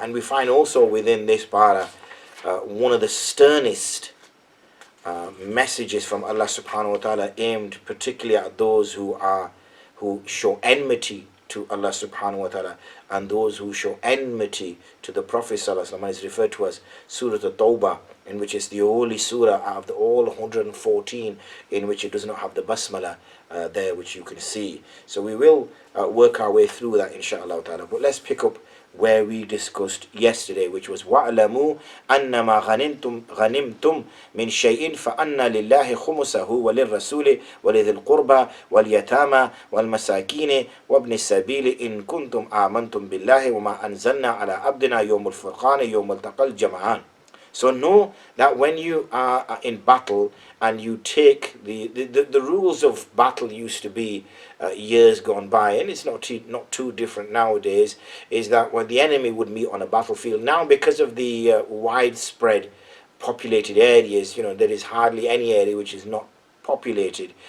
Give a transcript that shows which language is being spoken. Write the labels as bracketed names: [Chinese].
[English] And we find also within this para one of the sternest messages from Allah subhanahu wa ta'ala aimed particularly at those who show enmity to Allah subhanahu wa ta'ala and those who show enmity to the Prophet sallallahu alaihi wasallam, is referred to as Surah At-Tawbah, in which is the only surah out of the all 114 in which it does not have the basmala there, which you can see. So we will work our way through that inshallah ta'ala, but let's pick up where we discussed yesterday, which was [Arabic] وَعْلَمُوا أَنَّمَا غَنِمْتُمْ مِنْ شَيْءٍ فَأَنَّ لِلَّهِ خُمُسَهُ وَلِلرَّسُولِ وَلِذِي الْقُرْبَى وَالْيَتَامَى وَالْمَسَاكِينِ وَابْنِ السَّبِيلِ إِن كُنتُمْ آمَنْتُمْ بِاللَّهِ وَمَا أَنزَلْنَا عَلَى عَبْدِنَا يَوْمَ الْفُرْقَانِ يَوْمَ الْتَقَى الْجَمْعَانِ. [English] So know that when you are in battle and you take the rules of battle used to be years gone by, and it's not too different nowadays, is that when the enemy would meet on a battlefield, now because of the widespread populated areas, there is hardly any area which is not populated.